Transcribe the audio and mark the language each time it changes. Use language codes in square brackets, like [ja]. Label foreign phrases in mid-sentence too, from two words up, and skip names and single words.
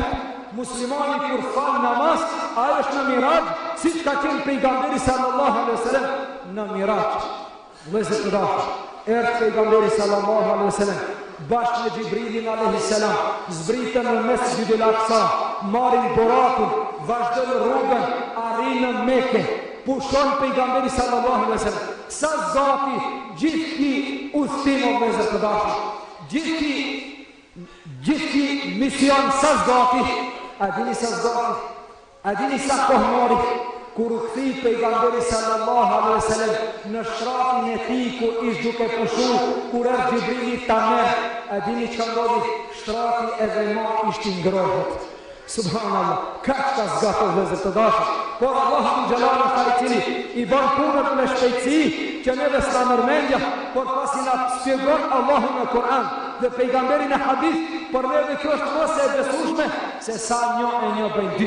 [sq] Muslimani kur falë namaz, ajo është në miraj, si që ka qenë pejgamberi [ar] صلى الله عليه وسلم [sq] në miraj. Vëllezër të dashur, erdhë pejgamberi [ar] صلى الله عليه وسلم, [sq] bashkë me Gjibrilin [ar] عليه السلام, [sq] zbritën në Mesjidul Aqsa, marrin borakun, vazhdojnë rrugën, arrinë në Mekë, pushon pejgamberi [ar] صلى الله عليه وسلم. [sq] Sa zati gjithë udhtim o vëllezër të dashur, gjithë mision sa zati, a dini sa zati, a dini sa kohë mori, kur u kthi pejgamberi [ar] صلى الله عليه وسلم [sq] në shtratin e tij ku ish duke pushu, kur erdhi Gjibrili ta merr, a dini çfarë ndodhi? Shtrati edhe më ishte ngrohtë. Subhanallah, ka qëta zgato vëllezër të dashur, por Allahu Xhelal është ai i cili i bën punët me shpejtësi që neve s'na mërmendja, por pasi na shpjegon Allahu në Kur'an dhe pejgamberi në hadith, për neve kjo është mos e besueshme se sa një e një bëjnë dy.